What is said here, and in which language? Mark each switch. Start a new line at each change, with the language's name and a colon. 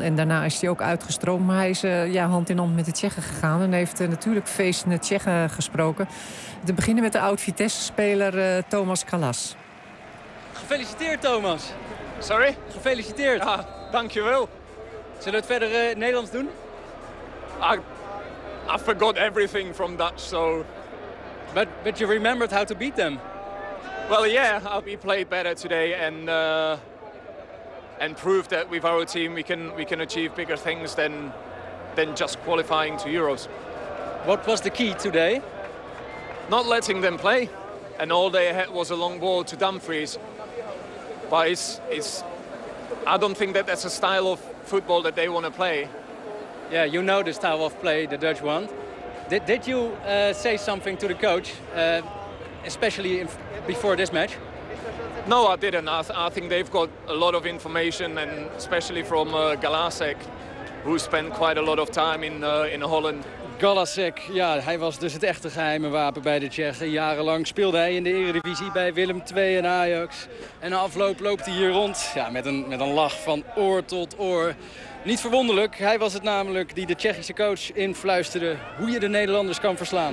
Dutch: En daarna is hij ook uitgestroomd. Maar hij is hand in hand met de Tsjechen gegaan. En heeft natuurlijk feestende Tsjechen gesproken. Te beginnen met de oud-Vitesse-speler Thomas Kalas. Gefeliciteerd, Thomas. Sorry? Gefeliciteerd. Ja, dankjewel. Zullen we het verder Nederlands doen?
English: I forgot everything from that, so... But you remembered how to beat them. Well, yeah, we played better today and proved that with our team we can achieve bigger things than just qualifying to Euros. What was the key today? Not letting them play, and all they had was a long ball to Dumfries. But it's I don't think that's a style of football that they want to play. Yeah, you know the style of play, the Dutch one. Did you say something to the coach, especially in before this match? No, I didn't. I think they've got a lot of information, and especially from Galasek, who spent quite a lot of time in Holland.
Dutch: Galasek, ja, hij was dus het echte geheime wapen bij de Tsjechen. Jarenlang speelde hij in de Eredivisie bij Willem II en Ajax. En na afloop loopt hij hier rond, ja, met een lach van oor tot oor. Niet verwonderlijk, hij was het namelijk die de Tsjechische coach influisterde hoe je de Nederlanders kan verslaan.